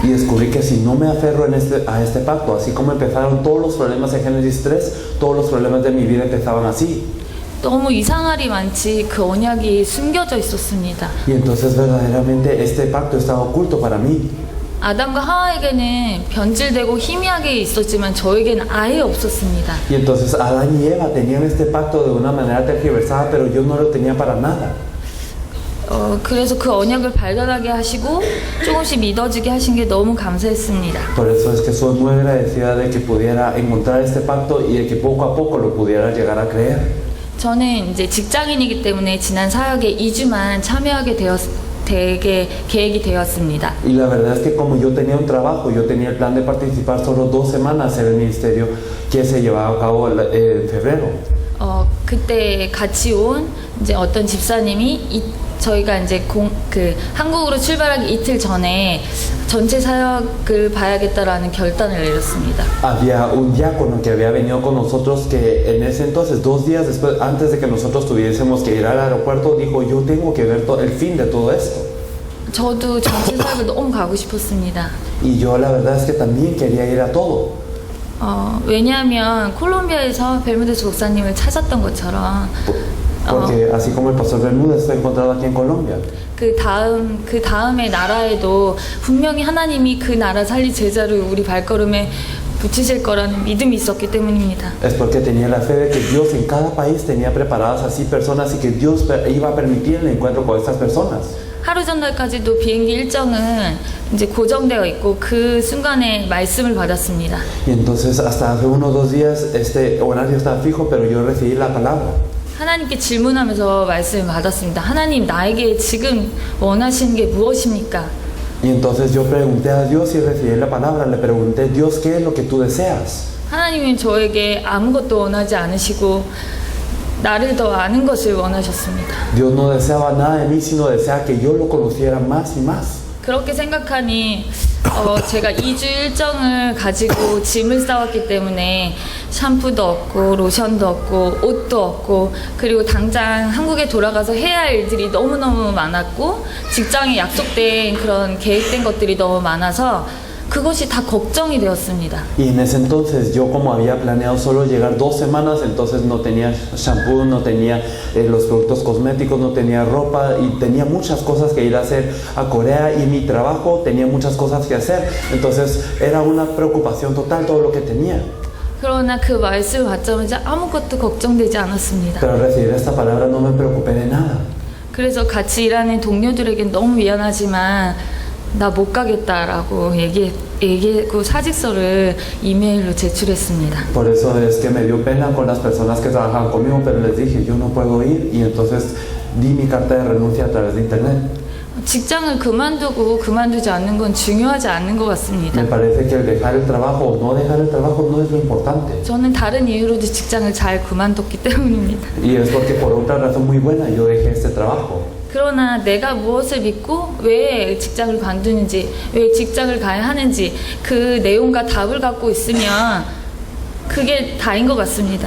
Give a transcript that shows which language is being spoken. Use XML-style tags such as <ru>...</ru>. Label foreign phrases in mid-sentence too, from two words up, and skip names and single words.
<es>Y descubrí que si no me aferro a este pacto, así como empezaron todos los problemas en Génesis 3, todos los problemas de mi vida empezaban así.</es> <ko>너무 이상할이 많지 그 언약이 숨겨져 있었습니다.</ko> <es>Y entonces verdaderamente este pacto estaba oculto para mí.</es> <ko>아담과 하와에게는 변질되고 희미하게 있었지만 저에게는 아예 없었습니다.</ko> <es>Y entonces Adán y Eva tenían este pacto de una manera tergiversada, pero yo no lo tenía para nada.</es> <ko>그래서 그 언약을 발견하게 하시고 조금씩 믿어지게 하신 게 너무 감사했습니다.</ko> <es>Por eso es que soy muy agradecida de que pudiera encontrar este pacto y de que poco a poco lo pudiera llegar a creer.</es> <ko>저는 이제 직장인이기 때문에 지난 사역에 2주만 참여하게 계획이 되었습니다.</ko> <es>Y la verdad es que como yo tenía un trabajo, yo tenía el plan de participar solo 2 semanas en el ministerio que se llevaba a cabo en febrero.</es> <ko>그때 같이 온 이제 어떤 집사님이 저희가 이제 한국으로 출발하기 이틀 전에 전체 사역을 봐야겠다라는 결단을 내렸습니다.</ko> <es>Había un diácono que había venido con nosotros que en ese entonces, 2 días después, antes de que nosotros tuviésemos que ir al aeropuerto, dijo, yo tengo que ver el fin de todo esto.</es> <ko>저도 전체 사역을 너무 가고 싶었습니다.</ko> <es>Y yo la verdad es que también quería ir a todo.</es> <ko>왜냐하면 콜롬비아에서 벨무데스 목사님을 찾았던 것처럼</ko> <es>Porque así como el pastor Bermúdez fue encontrado aquí en Colombia.</es> <ko>그 다음의 나라에도 분명히 하나님이 그 나라 살릴 제자를 우리 발걸음에 붙이실 거라는 믿음이 있었기 때문입니다.</ko> <es>Es porque tenía la fe de que Dios en cada país tenía preparadas así personas y que Dios iba a permitir el encuentro con estas personas.</es> <ko>하루 전날까지도 비행기 일정은 이제 고정되어 있고 그 순간에 말씀을 받았습니다.</ko> <es>Y entonces hasta hace 1 o 2 días este horario estaba fijo, pero yo recibí la palabra.</es> <ko>하나님께 질문하면서 말씀을 받았습니다. 하나님, 나에게 지금 원하시는 게 무엇입니까?</ko> <es>Y entonces yo pregunté a Dios y recibí la palabra. Le pregunté, Dios, ¿qué es lo que tú deseas?</es> <ko>하나님은 저에게 아무것도 원하지 않으시고 나를 더 아는 것을 원하셨습니다.</ko> <es>Dios no deseaba nada de mí, sino desea que yo lo conociera más y más.</es> <ko>그렇게 생각하니 제가 2주 일정을 가지고 짐을 싸왔기 때문에 샴푸도 없고 로션도 없고 옷도 없고 그리고 당장 한국에 돌아가서 해야 할 일들이 너무너무 많았고 직장에 약속된 그런 계획된 것들이 너무 많아서 그것이 다 걱정이 되었습니다.</ko> <es>Y en ese entonces yo, como había planeado solo llegar 2 semanas, entonces no tenía shampoo, no tenía los productos cosméticos, no tenía ropa y tenía muchas cosas que ir a hacer a Corea, y mi trabajo tenía muchas cosas que hacer. Entonces era una preocupación total todo lo que tenía.</es> <ko>그러나 그 말씀을 받자마자 아무것도 걱정되지 않았습니다.</ko> <es>Pero al recibir esta palabra no me preocupé de nada.</es> <ko>그래서 같이 일하는 동료들에게 너무 미안하지만 나 못 가겠다라고 얘기하고 사직서를 이메일로 제출했습니다.</ko> <es>Por eso es que me dio pena con las personas que trabajaban conmigo, pero les dije yo no puedo ir, y entonces di mi carta de renuncia a través de internet.</es> <ko>직장을 그만두고 그만두지 않는 건 중요하지 않는 것 같습니다.</ko> <es>Me parece que el dejar el trabajo o no dejar el trabajo no es lo importante.</es> <ko>저는 다른 이유로도 직장을 잘 그만뒀기 때문입니다.</ko> <es>Y es porque por otra razón muy buena yo dejé este trabajo.</es> <ko>그러나 내가 무엇을 믿고 왜 직장을 관두는지, 왜 직장을 가야 하는지 그 내용과 답을 갖고 있으면 그게 다인 것 같습니다.</ko>